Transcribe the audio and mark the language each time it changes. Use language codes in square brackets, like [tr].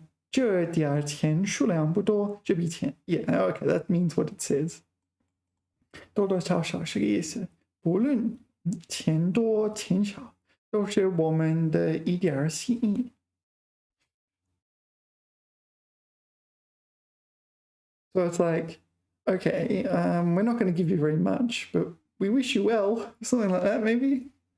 [zh] 这点钱数量不多，这笔钱 [en] Yeah, okay, that means what it says. [zh] 多多少少是个意思，不论钱多钱少，都是我们的一点心意。 [en] So it's like, okay, we're not going to give you very much, but we wish you well, something like that, maybe.